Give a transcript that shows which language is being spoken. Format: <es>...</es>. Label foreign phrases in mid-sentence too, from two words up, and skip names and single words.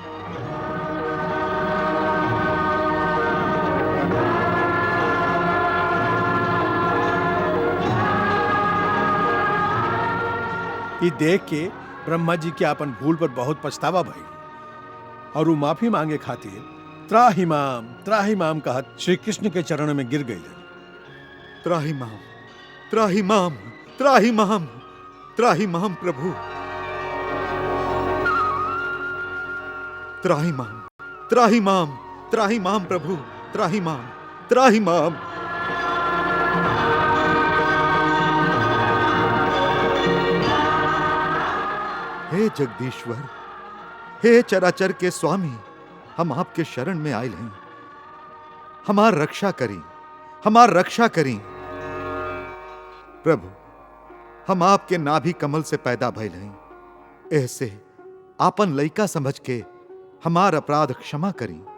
<bho>ये देख के ब्रह्मा जी के अपन भूल पर बहुत पछतावा भइल और वो माफी मांगे खातिर</bho> <sa>त्राहि माम</sa> <bho>कहत श्री कृष्ण के चरणों में गिर गई।</bho> <sa>त्राहि माम, त्राहि माम, त्राहि माम, त्राहि माम प्रभु। त्राहि माम, त्राहि माम, त्राहि माम प्रभु। त्राहि माम, त्राहि माम।</sa> <bho>हे जगदीश्वर, हे चराचर के स्वामी, हम आपके शरण में आयल हैं। हमार रक्षा करी, हमार रक्षा करी। प्रभु, हम आपके नाभि कमल से पैदा भइल हई, ऐसे आपन लइका समझ के हमार अपराध क्षमा करी।</bho>